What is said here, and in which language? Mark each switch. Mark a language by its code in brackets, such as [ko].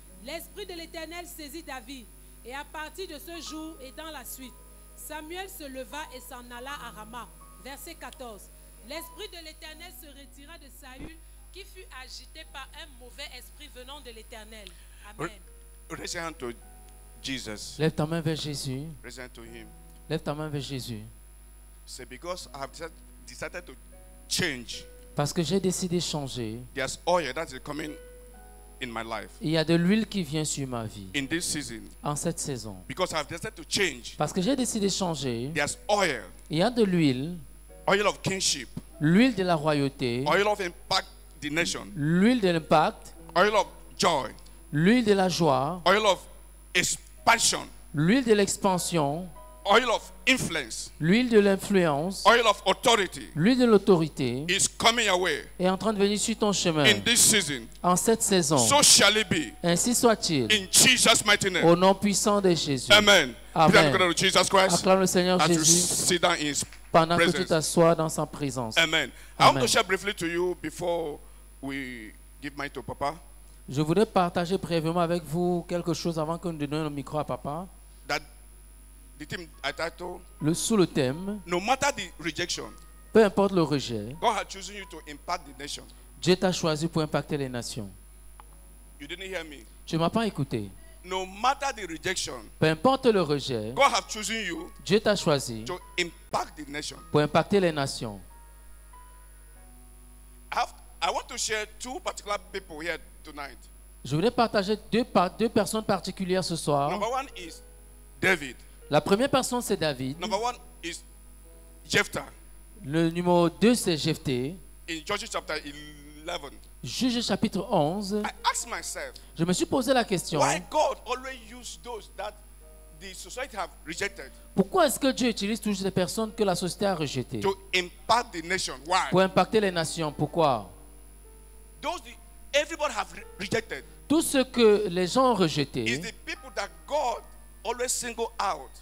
[fr] L'Esprit de l'Éternel saisit David, et à partir de ce jour et dans la suite, Samuel se leva et s'en alla à Rama. Verset 14. L'Esprit de l'Éternel se retira de Saül, qui fut agité par un mauvais esprit venant de l'Éternel. Amen. [en] Raise your hand to Jesus. [fr] Lève ta main vers Jésus. [en] Raise your hand to him. [fr] Lève ta main vers Jésus. [en] Say, because I have decided to change. [fr] Parce que j'ai décidé de changer. [en] There's oil that is coming in my life. [fr] Il y a de l'huile qui vient sur ma vie. [en] In this season. [fr] En cette saison. [en] Because I have decided to change. [fr] Parce que j'ai décidé de changer. [en] There's oil. [fr] Il y a de l'huile. [en] Oil of kingship. [fr] L'huile de la royauté. [en] Oil of impact the nation. [fr] L'huile de l'impact. [en] Oil of joy. [fr] L'huile de la joie. [en] Oil of expansion. [fr] L'huile de l'expansion. [en] Oil of influence. [fr] L'huile de l'influence. [en] Oil of authority. [fr] L'huile de l'autorité [en] is coming your way. [fr] Est en train de venir sur ton chemin. [en] In this season. [fr] En cette saison. [en] So shall it be. [fr] Ainsi soit-il. [en] In Jesus' mighty name. [fr] Au nom puissant de Jésus. Amen. Amen. [en] Jesus Christ. [fr] Acclame le Seigneur [en] As [fr] Jésus. [en] you sit down in his [fr] pendant [en] presence. [fr] que tu t'assois dans sa présence. Amen. [en] I want to share briefly to you before we give mine to Papa. [fr] Je voudrais partager brièvement avec vous quelque chose avant que nous donnions le micro à Papa. [en] That the theme I titled, [fr] sous le thème, [en] no matter the rejection, [fr] peu importe le rejet, [en] God has chosen you to impact the nation. [fr] Dieu t'a choisi pour impacter les nations. [en] You didn't hear me. [fr] Tu ne m'as pas écouté. [en] No matter the rejection, [fr] peu importe le rejet, [en] God has chosen you [fr] Dieu t'a choisi [en] to impact the nation. [fr] Pour impacter les nations. [en] I want to share two particular people here tonight. [fr] Je voudrais partager deux personnes particulières ce soir. [en] Number one is David. [fr] La première personne c'est David. [en] Number one is Jephthah. [fr] Le numéro 2 c'est Jephthé. [en] In Judges chapter 11. [fr] Juge chapitre 11. [en] I asked myself, [fr] je me suis posé la question. [en] Why God always use those that the society have rejected? [fr] Pourquoi est-ce que Dieu utilise toujours les personnes que la société a rejetées? [en] To impact the nation. Why? [fr] Pour impacter les nations. Pourquoi? [en] Those everybody have rejected. [fr] Tout ce que les gens ont rejeté. [en] Is the people that God always single out.